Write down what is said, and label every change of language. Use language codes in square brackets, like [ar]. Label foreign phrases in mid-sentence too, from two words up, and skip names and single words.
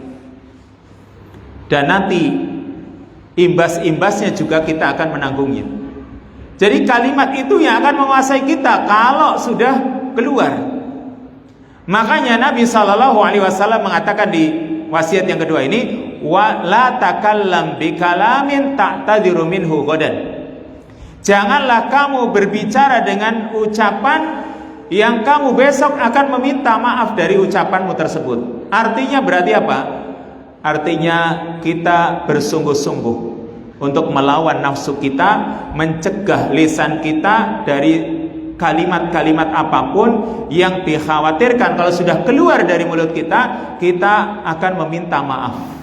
[id] Dan nanti imbas-imbasnya juga kita akan menanggungnya. Jadi kalimat itu yang akan menguasai kita kalau sudah keluar. Makanya Nabi SAW mengatakan di wasiat yang kedua ini, [ar] ولا تكلم بكلام تعتذر منه غدا. [id] Janganlah kamu berbicara dengan ucapan yang kamu besok akan meminta maaf dari ucapanmu tersebut. Artinya berarti apa? Artinya kita bersungguh-sungguh untuk melawan nafsu kita, mencegah lisan kita dari kalimat-kalimat apapun yang dikhawatirkan kalau sudah keluar dari mulut kita, kita akan meminta maaf.